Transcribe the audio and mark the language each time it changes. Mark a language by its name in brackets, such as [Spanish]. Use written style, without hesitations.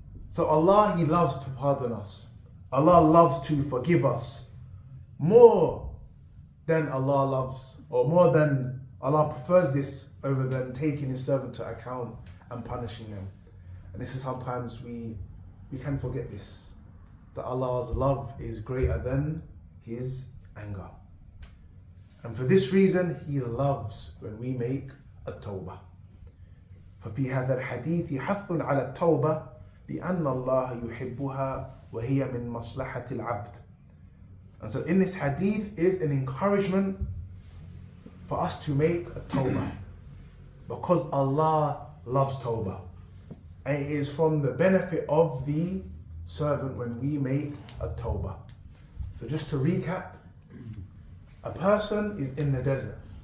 [English] So Allah, He loves to pardon us. Allah loves to forgive us more than Allah loves, or more than Allah prefers this over than taking His servant to account and punishing them. And this is sometimes we can forget this, that Allah's love is greater than His anger. And for this reason, He loves when we make a tawbah. [Arabic] ففي هذا الحديث حث على التوبة لأن الله يحبها وهي من مصلحة العبد. [English] And so in this hadith is an encouragement for us to make a tawbah, because Allah loves tawbah, and it is from the benefit of the servant when we make a tawbah. So just to recap, a person is in the desert.